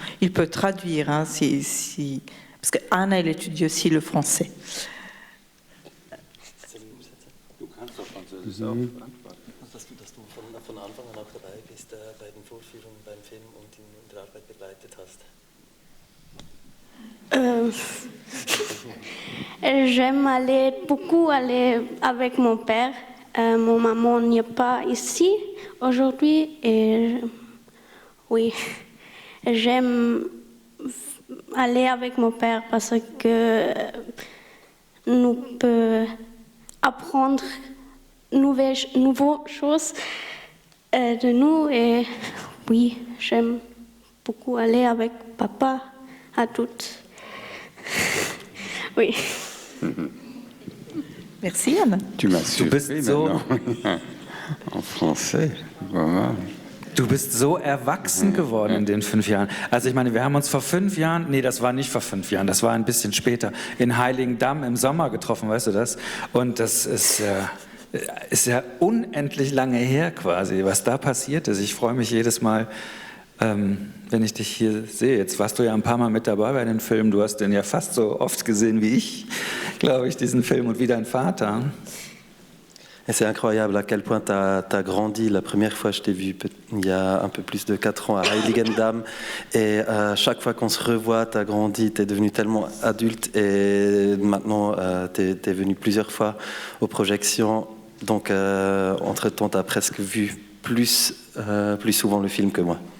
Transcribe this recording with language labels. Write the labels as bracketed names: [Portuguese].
[French] Il peut traduire, hein, parce que Anna, elle étudie aussi le français. [German] Dass du von Anfang an auch dabei bist bei den Vorführungen beim Film und in der Arbeit begleitet hast. [French] J'aime beaucoup aller avec mon père. Mon maman n'est pas ici aujourd'hui et oui, j'aime aller avec mon père parce que nous peut apprendre nouvelles choses de nous et oui, j'aime beaucoup aller avec papa à toutes. Oui. Merci Anne. Tu m'as surpris maintenant. En français, vraiment. [German] Du bist so erwachsen geworden in den 5 Jahren. Also ich meine, wir haben uns vor 5 Jahren, nee, das war nicht vor 5 Jahren, das war ein bisschen später, in Heiligendamm im Sommer getroffen, weißt du das? Und das ist ja unendlich lange her quasi, was da passiert ist. Ich freue mich jedes Mal, wenn ich dich hier sehe. Jetzt warst du ja ein paar Mal mit dabei bei den Filmen, du hast den ja fast so oft gesehen wie ich, glaube ich, diesen Film und wie dein Vater. [French] Et c'est incroyable à quel point tu as grandi. La première fois, je t'ai vu il y a un peu plus de 4 ans à Heiligendamm. Et chaque fois qu'on se revoit, tu as grandi, tu es devenu tellement adulte. Et maintenant, tu es venu plusieurs fois aux projections. Donc, entre-temps, tu as presque vu plus souvent le film que moi.